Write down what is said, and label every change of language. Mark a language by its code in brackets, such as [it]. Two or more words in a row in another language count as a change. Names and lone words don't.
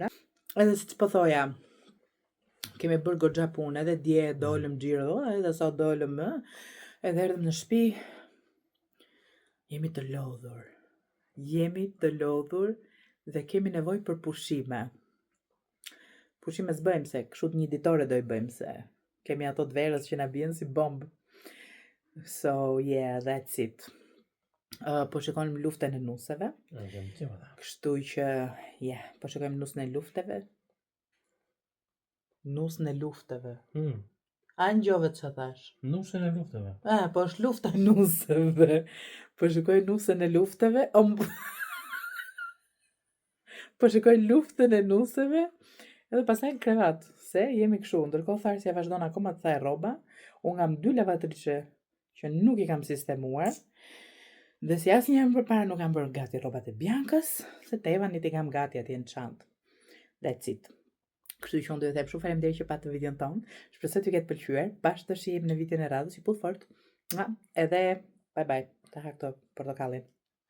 [sq] Edhe siç po thoja, kemi bërë goxha punë, edhe dje dolëm xhiro, edhe sot dolëm, edhe erdhëm në shtëpi. Jemi të lodhur dhe kemi nevojë për pushime. Pushime s'bëjmë se kështu një ditore do i bëjmë se kemi ato të verës që na bien si bombë. [en] So yeah, that's it. [sq] Po shikojmë luftën e nuseve. Kështu që po shikojmë nusën e lufteve. Nusën e lufteve. A ngjove ç'a thash? Nusën e lufteve. Po është lufta e nuseve. Po shikoj nusën e lufteve. Po shikoj luftën e nuseve. Edhe pastaj në krevat, se jemi kështu. Ndërkohë Tharsja vazhdon akoma të thajë rroba. Unë kam 2 lavatriçe që nuk i kam sistemuar. Dhe si asnjëherë më përpara nuk kam bërë gati rrobat e Biancës, se te Evanit i kam gati atje në çantë. [en] That's it. [sq] Kështu që unë do të them shumë faleminderit që patë videon ton. Shpresoj t'ju ketë pëlqyer. Bashkë të shihemi në vitin e radhës, i pull fort. Edhe [en] bye bye. [sq] Ta ha këto portokallin.